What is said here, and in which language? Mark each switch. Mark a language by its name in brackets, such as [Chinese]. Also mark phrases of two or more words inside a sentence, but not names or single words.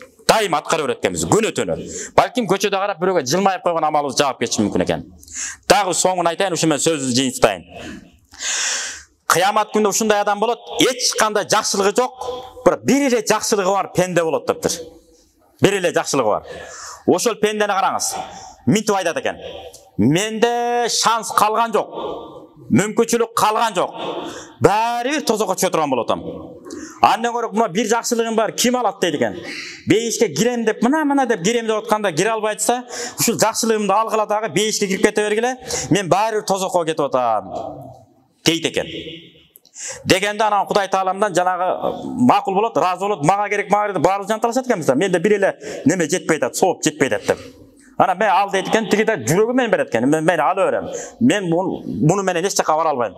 [Kyrgyz] Дайыма аткара берет экенбиз, күнөтөнө. Балким көчөдө карап бирөөгө жылмайып койгон амалыбыз жаап кетиши мүмкүн экен. Дагы соңун айтайын, ушун менен сөзүбүздү жыйынтыктайын. Кыямат күндө ушундай адам болот, эч кандай жакшылыгы жок, бир эле жакшылыгы бар пенде болот дептир. Бир эле жакшылыгы бар. Ошол пендени караңыз. Минтип айтат экен. [Kazakh] менде шанс қалған жоқ, мүмкіншілік қалған жоқ. [Kyrgyz] Бәрібір тозаққа түшө турган болуп атам. Андан көрө мына бир жакшылыгым бар, ким алат дейт экен. Бейишке кирем деп, мына деп кирем деп атканда кире албай атса, ушул жакшылыгымды алгыла дагы бейишке кирип кете бергиле, мен бәрібір тозаққа кетип атам дейт экен. Дегенде анан Кудай Тааламдан жанагы макул болот, разы болот, мага керек деп баары жанталашат экенбиз да. Менде бир эле неме жетпей атат, сооп жетпей атат деп. Ана мен ал дейт экен, тиги да жүрөгүм менен берет экен. Мен ала берем. Мен муну менен эч жакка бара албайм.